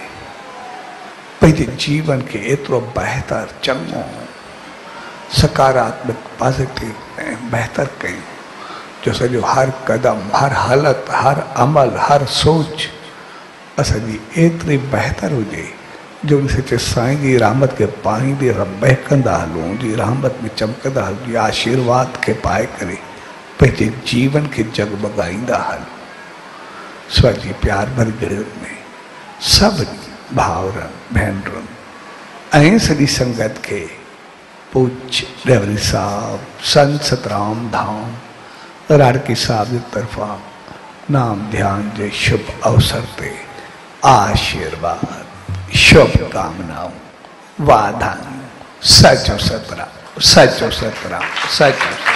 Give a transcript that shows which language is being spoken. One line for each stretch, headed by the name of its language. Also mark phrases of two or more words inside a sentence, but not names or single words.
Sindhi: पंहिंजे जीवन खे एतिरो बहितर, चङो, सकारात्मक, पॉजिटिव ऐं बहितर कयूं जो सॼो हर कदम, हर हालत, हर अमल, हर सोच असांजी एतिरी बहितर हुजे जो उन सचे साईं जी रहमत खे पाईंदे असां बहकंदा हलूं, उनजी रहमत में चमकंदा हलूं, आशीर्वाद खे पाए करे पंहिंजे जीवन खे जगमगाईंदा हलूं। स्वाजी प्यार भरी घड़ियुनि में सभिनी भाउरनि, भेनरुनि ऐं सॼी संगत खे पूज्य रेवरी साहब संत सतराम धाम राड़की साहब जी तरफां नाम ध्यान जे शुभ अवसर ते आशीर्वाद, शुभकामनाओं, वाधायूं, सचो सतराम, सचो सतराम, सचो